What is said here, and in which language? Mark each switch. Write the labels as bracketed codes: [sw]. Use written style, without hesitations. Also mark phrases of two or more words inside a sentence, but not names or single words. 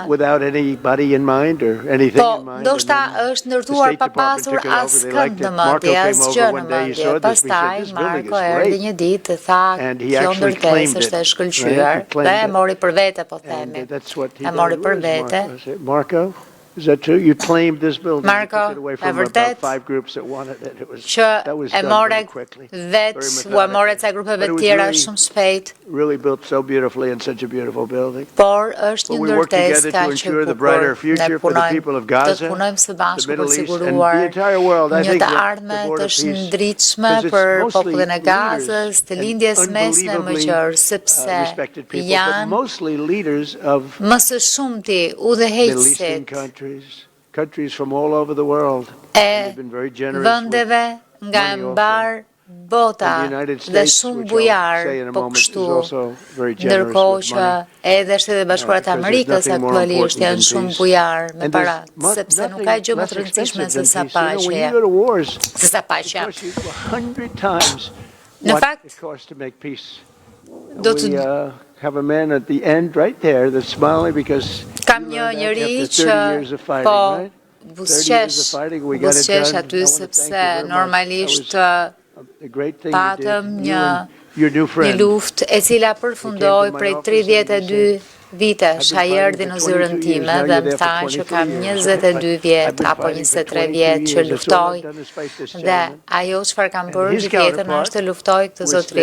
[sq] Po, ndoshta është ndërtuar pa pasur askënd në mendje, asgjë në mendje. Pastaj Marko erdhi një ditë të tha, kjo ndërtesë është e shkëlqyer, dhe e mori për vete, po themi. E mori për vete. [en] Is that true? You claimed this building. [sq] Marko, e vërtet që e more vetë, u e more ca grupeve tjera shumë shpejt. [en] Really built so beautifully in such a beautiful building. [sq] Por është një ndërtesë ka që ne punojmë së bashku për siguruar një të ardhme të shëndritshme për popullin e Gazës, të lindjes mesme më qërë, sepse janë më së shumti udhëheqësit [en] countries from all over the world. [sq] Vendeve nga mbar bota dhe shumë bujar, po kështu, ndërkohë që edhe Shtetet Bashkuara të Amerikës aktualisht janë shumë bujar me para, sepse nuk ka gjë më të rëndësishme se sa paqja. Në fakt, do të [en] have a man at the end right there that's smiling because [sq] kam një njeri që po buzëqesh aty sepse normalisht patëm një luftë e cila përfundoi prej 32 vitesh. Ai erdhi në zyrën time dhe më tha që kam 22 vjet apo 23 vjet që luftoj, dhe ajo çfarë kam bërë gjithë jetën është të luftoj këtë zotëri.